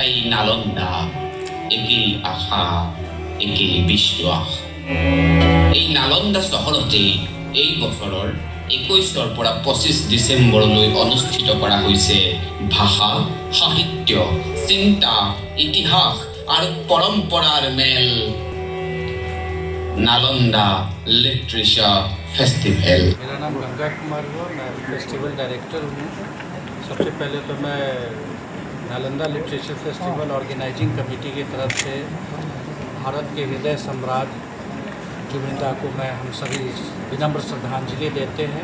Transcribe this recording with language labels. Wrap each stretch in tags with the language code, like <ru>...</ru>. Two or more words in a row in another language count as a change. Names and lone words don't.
<as>নালন্দা, একেই আশা, একেই বিশ্বাস। এই নালন্দা চহৰতে এই বছৰৰ 21 পৰা 25 ডিচেম্বৰলৈ অনুষ্ঠিত কৰা হৈছে ভাষা, সাহিত্য, চিন্তা, ইতিহাস আৰু পৰম্পৰাৰ মেল नालंदा लिटरेचर फेस्टिवल।</as> <hi>मेरा नाम गंगा कुमार हुआ, मैं</hi> <en>festival director</en> <hi>हूँ। सबसे पहले तो मैं नालंदा लिटरेचर फेस्टिवल ऑर्गेनाइजिंग कमेटी की तरफ से भारत के हृदय सम्राट जुबिन को मैं हम सभी विनम्र श्रद्धांजलि देते हैं।</hi>